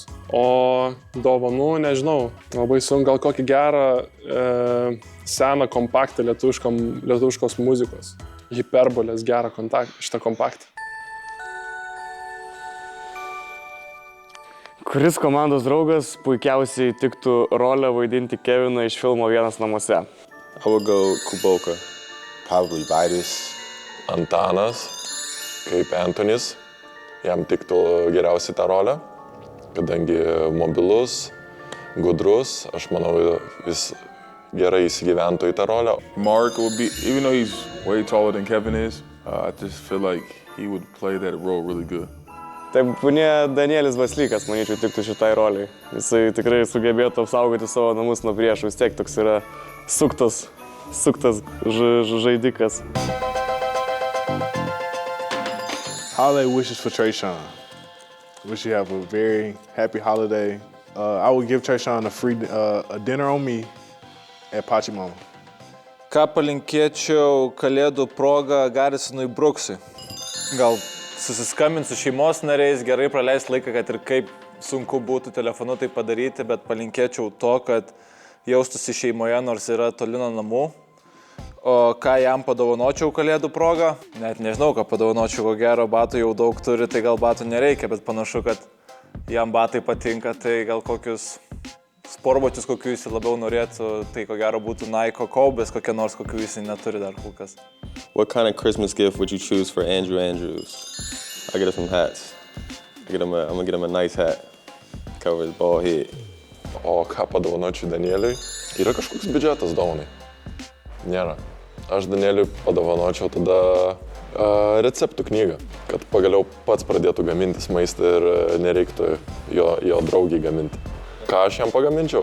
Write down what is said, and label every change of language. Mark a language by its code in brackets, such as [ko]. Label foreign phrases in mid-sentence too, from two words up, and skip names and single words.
[lt] O dovanų, nežinau, labai sunku, gal kokį gerą seną kompaktą lietuviškos muzikos. Hiperbolės gerą šitą kompaktą. Kuris komandos draugas puikiausiai tiktų rolę vaidinti Keviną iš filmo Vienas namuose? [en] I would go Kuboka. Probably Vaidas. [lt] Antanas, kaip Antonis, jam tiktų geriausiai tą rolę, kadangi mobilus, gudrus, aš manau, jis gerai įsigyventų į tą rolę. [en] Mark would be, even though he's way taller than Kevin is, I just feel like he would play that role really good. [lt] Taip, Danielis Vaslykas, manyčiau, tiktų šitai roliai. Jisai tikrai sugebėtų apsaugoti savo namus nuo priešų, vis tiek toks yra suktas žaidikas. [en] Holiday wishes for Trayshawn. Wish you have a very happy holiday. I would give Trayshawn a dinner on me at Pachimama. [lt] Ką palinkėčiau kalėdų progą Garisonui Brooksui? Gal susiskambinti su šeimos nariais, gerai praleisti laiką, kad ir kaip sunku būtų telefonu tai padaryti, bet palinkėčiau to, kad jaustųsi šeimoje, nors yra toli nuo namų. O ką jam padovanočiau kalėdų progą? Net nežinau, ką padovanočiau, ko gero batų jau daug turi, tai gal batų nereikia, bet panašu, kad jam batai patinka, tai gal kokius sportbačius, kokių jis labiau norėtų, tai ko gero būtų Nike Kobe's, kokie nors, kokių jis neturi dar kol kas. [en] What kind of Christmas gift would you choose for Andrew Andrews? I get him some hats. I'm gonna get him a nice hat. Cover his bald head. [lt] O ką padovanočiau Danieliui? Yra kažkoks biudžetas dovanai? Nėra. Aš Danieliui padovanočiau tada receptų knygą, kad pagaliau pats pradėtų gamintis maistą ir nereiktų jo draugiai gaminti. Ką aš jam pagaminčiau?